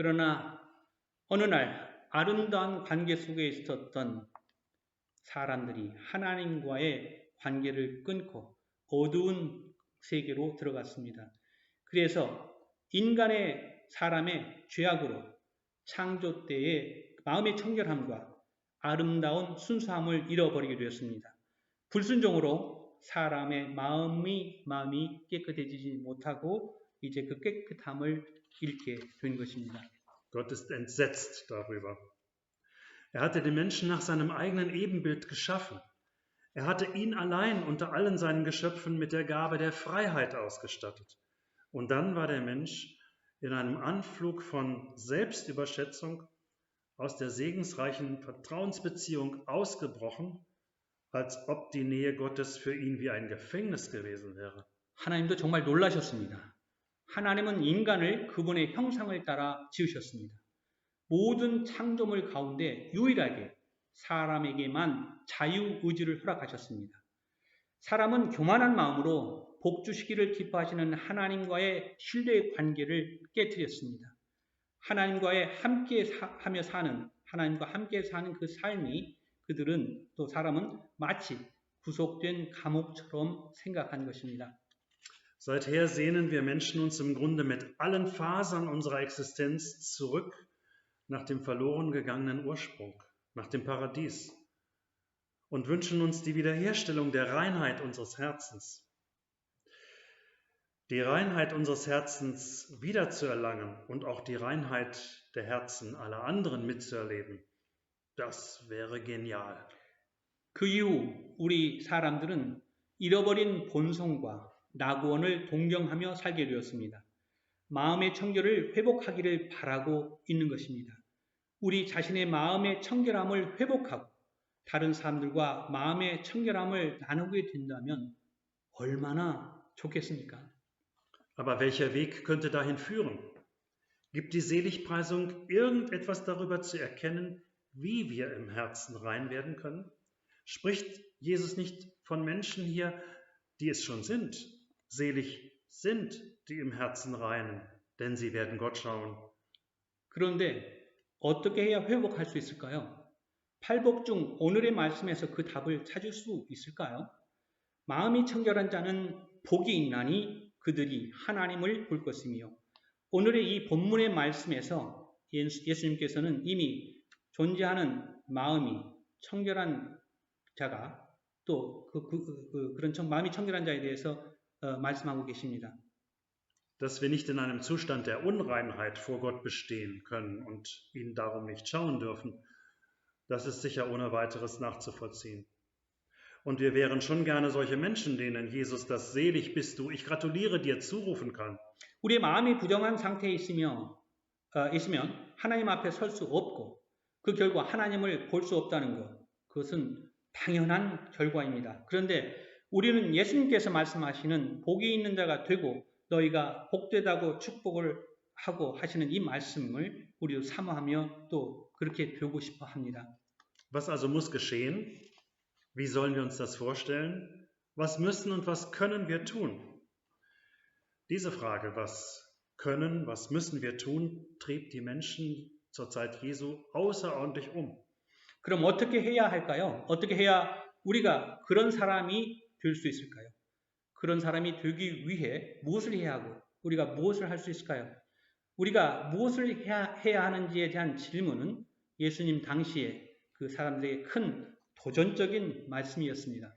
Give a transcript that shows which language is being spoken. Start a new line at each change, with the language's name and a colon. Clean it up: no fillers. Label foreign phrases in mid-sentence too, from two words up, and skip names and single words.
Korean: 그러나 어느 날 아름다운 관계 속에 있었던 사람들이 하나님과의 관계를 끊고 어두운 세계로 들어갔습니다. 그래서 사람의 죄악으로 창조 때의 마음의 청결함과 아름다운 순수함을 잃어버리게 되었습니다. 불순종으로 사람의 마음이 깨끗해지지 못하고 이제 그 깨끗함을 잃게 된 것입니다.
German: Gott ist entsetzt darüber. Er hatte den Menschen nach seinem eigenen Ebenbild geschaffen. Er hatte ihn allein unter allen seinen Geschöpfen mit der Gabe der Freiheit ausgestattet. Und dann war der Mensch in einem Anflug von Selbstüberschätzung aus der segensreichen Vertrauensbeziehung ausgebrochen, als ob die Nähe Gottes für ihn wie ein Gefängnis gewesen wäre.
Korean: 하나님도 정말 놀라셨습니다. 하나님은 인간을 그분의 형상을 따라 지으셨습니다. 모든 창조물 가운데 유일하게 사람에게만 자유의지를 허락하셨습니다. 사람은 교만한 마음으로 복주시기를 기뻐하시는 하나님과의 신뢰의 관계를 깨뜨렸습니다. 하나님과 함께 사는 그 삶이 사람은 마치 구속된 감옥처럼 생각한 것입니다.
German: Seither sehnen wir Menschen uns im Grunde mit allen Fasern unserer Existenz zurück nach dem verloren gegangenen Ursprung, nach dem Paradies und wünschen uns die Wiederherstellung der Reinheit unseres Herzens. Die Reinheit unseres Herzens wiederzuerlangen und auch die Reinheit der Herzen aller anderen mitzuerleben, das wäre genial.
Korean: 그 이후 우리 사람들은 잃어버린 본성과 낙원을 동경하며 살게 되었습니다. 마음의 청결을 회복하기를 바라고 있는 것입니다. 우리 자신의 마음의 청결함을 회복하고 다른 사람들과 마음의 청결함을 나누게 된다면 얼마나 좋겠습니까?
German: Aber welcher Weg könnte dahin führen? Gibt die Seligpreisung irgendetwas darüber zu erkennen, wie wir im Herzen rein werden können? Spricht Jesus nicht von Menschen hier, die es schon sind? Selig sind die im Herzen reinen, denn sie werden Gott schauen.
Korean: 그런데 어떻게 해야 회복할 수 있을까요? 팔복 중 오늘의 말씀에서 그 답을 찾을 수 있을까요? 마음이 청결한 자는 복이 있나니 그들이 하나님을 볼 것이며 오늘의 이 본문의 말씀에서 예수님께서는 이미 존재하는 마음이 청결한 자가 또 그런 마음이 청결한 자에 대해서 말씀하고 계십니다.
German: Dass wir nicht in einem Zustand der Unreinheit vor Gott bestehen können und ihn darum nicht schauen dürfen, das ist sicher ohne weiteres nachzuvollziehen. Und wir wären schon gerne solche Menschen, denen Jesus das selig bist du, ich gratuliere dir zurufen kann.
Korean: 우리의 마음이 부정한 상태에 있으면 하나님 앞에 설 수 없고 그 결과 하나님을 볼 수 없다는 것, 그것은 당연한 결과입니다. 그런데 우리는 예수님께서 말씀하시는 복이 있는 자가 되고 너희가 복되다고 축복을 하고 하시는 이 말씀을 우리도 사모하며 또 그렇게 배우고 싶어 합니다.
German: Was also muss geschehen? Wie sollen wir uns das vorstellen? Was müssen und was können wir tun? Diese Frage, was können, was müssen wir tun, trieb die Menschen zur Zeit Jesu außerordentlich um.
Korean: 그럼 어떻게 해야 할까요? 어떻게 해야 우리가 그런 사람이 될 수 있을까요? 그런 사람이 되기 위해 무엇을 해야 하고 우리가 무엇을 할 수 있을까요? 우리가 무엇을 해야 하는지에 대한 질문은 예수님 당시에 그 사람들에게 큰 도전적인 말씀이었습니다.